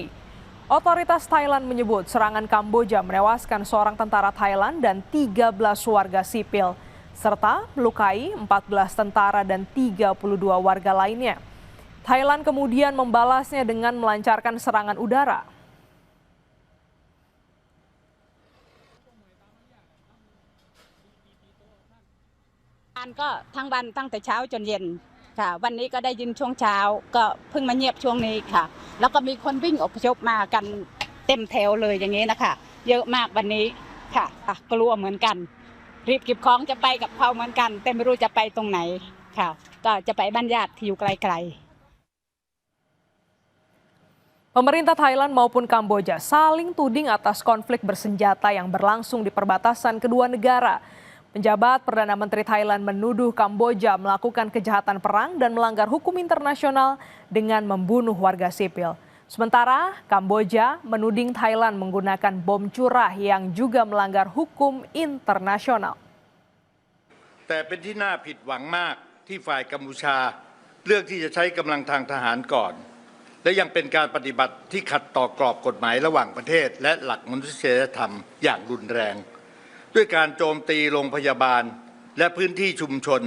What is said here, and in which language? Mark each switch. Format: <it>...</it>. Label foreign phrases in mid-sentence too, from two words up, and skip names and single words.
<id>Otoritas Thailand menyebut serangan Kamboja menewaskan seorang tentara Thailand dan 13 warga sipil, serta melukai 14 tentara dan 32 warga lainnya. Thailand kemudian membalasnya dengan melancarkan serangan udara.</id> <th>ก็ทั้งวันตั้งแต่เช้าจนเย็นค่ะวันนี้ก็ได้ยินช่วงเช้าก็เพิ่งมาเงียบช่วงนี้ค่ะแล้วก็มีคนวิ่งอพยพมากันเต็มแถวเลยอย่างนี้นะคะเยอะมากวันนี้ค่ะกลัวเหมือนกันรีบเก็บของจะไปกับเขาเหมือนกันแต่ไม่รู้จะไปตรงไหนค่ะก็จะไปบ้านญาติที่อยู่ไกลๆ</th> <id>Pemerintah Thailand maupun Kamboja saling tuding atas konflik bersenjata yang berlangsung di perbatasan kedua negara. Penjabat Perdana Menteri Thailand menuduh Kamboja melakukan kejahatan perang dan melanggar hukum internasional dengan membunuh warga sipil. Sementara Kamboja menuding Thailand menggunakan bom curah yang juga melanggar hukum internasional.</id> <th>แต่เป็นที่น่าผิดหวังมากที่ฝ่ายกัมพูชาเลือกที่จะใช้กำลังทางทหารก่อนและยังเป็นการปฏิบัติที่ขัดต่อกรอบกฎหมายระหว่างประเทศและหลักมนุษยธรรมอย่างรุนแรงด้วยการโจมตีโรงพยาบาลและพื้นที่ชุมชน</th>